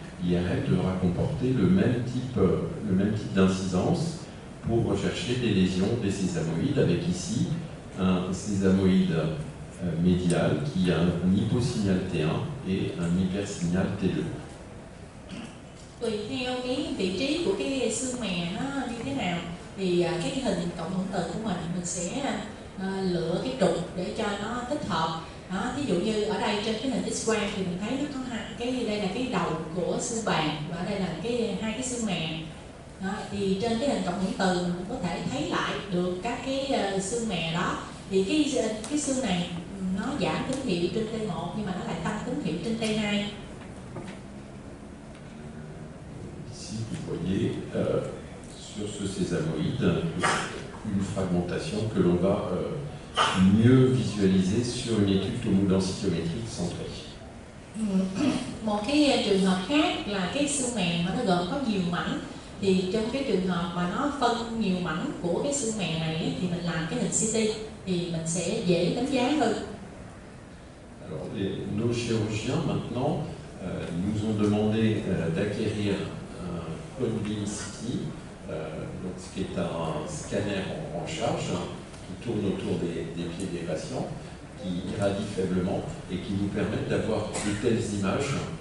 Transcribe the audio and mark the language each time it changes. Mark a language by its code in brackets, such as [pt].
[fr] L'IRM devra comporter le même type d'incidence pour rechercher des lésions des sésamoïdes, avec ici un sésamoïde médial qui a un hyposignal T1 et un hypersignal T2. [vi] Tùy theo cái vị trí của cái xương mè nó như thế nào thì cái hình cộng hưởng từ của mình sẽ lựa cái trục để cho nó thích hợp. Đó, ví dụ như ở đây trên cái hình X-quang thì mình thấy nó có đây là cái đầu của xương bàn và ở đây là hai cái xương mè. Đó, thì trên cái hình cộng hưởng từ mình có thể thấy lại được các cái xương mè đó. Thì cái xương này nó giảm tín hiệu trên T1 nhưng mà nó lại tăng tín hiệu trên T2. [fr] Ici, vous voyez sur ce sésamoïde une fragmentation que l'on va mieux visualiser sur une étude tomodensitométrique centrée. [vi] Một cái trường hợp khác là cái xương mè mà nó gồm có nhiều mảnh, thì trong cái trường hợp mà nó phân nhiều mảnh của cái xương mè này thì mình làm cái hình CT thì mình sẽ dễ đánh giá hơn. [fr] Alors, nos chirurgiens maintenant nous ont demandé d'acquérir un cone beam CT, donc ce qui est un scanner en charge qui tourne autour des pieds des patients, qui irradie faiblement et qui nous permettent d'avoir de telles images.